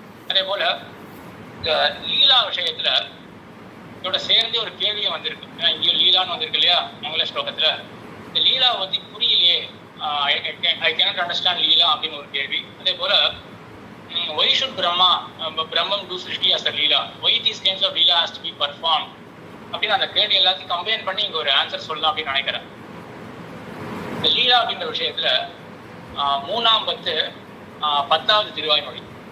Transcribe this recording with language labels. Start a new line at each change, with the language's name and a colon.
Tamil: அதே போல இந்த லீலா விஷயத்துல இதோட சேர்ந்து ஒரு கேள்வியும் வந்திருக்கு. ஏன்னா இங்கே லீலான்னு வந்திருக்கு இல்லையா மங்கள ஸ்லோகத்துல. இந்த லீலா பத்தி புரியலையே,
English: I cannot understand leela
Tamil: அப்படின்னு ஒரு கேள்வி. அதே போல
English: why should Brahman do Srishti as a Leela? Why these kinds of Leela has to be performed?
Tamil: அப்படின்னு அந்த கேள்வி எல்லாத்தையும் கம்பைன் பண்ணி இங்க ஒரு ஆன்சர் சொல்லலாம் அப்படின்னு நினைக்கிறேன். இந்த லீலா அப்படின்ற விஷயத்துல 3ஆம் பத்து 10வது திருவாய்மொழி.